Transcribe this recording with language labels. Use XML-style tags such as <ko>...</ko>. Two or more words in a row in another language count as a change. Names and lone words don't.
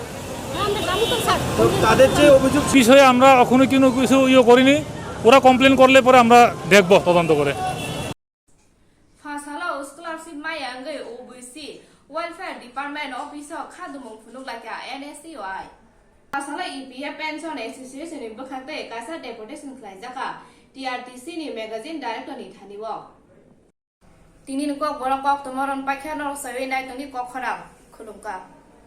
<bn>তাদের যে অভিযোগ বিষয়ে আমরা এখনো কিছু করিনি ওরা কমপ্লেন করলে পরে আমরা দেখব তদন্ত করে</bn> <trp>Phasala scholarship mayangai OBC Welfare Department Officer Khadumung Phunuglakia NSCI Phasala EPF Pension Association ni bakhate kaisa deputation khlaijaka TRTC ni magazine director ni thaniwo tini kok borok kok tomoron pakhya no sawe nai toni kok Khorang Khurungka</trp>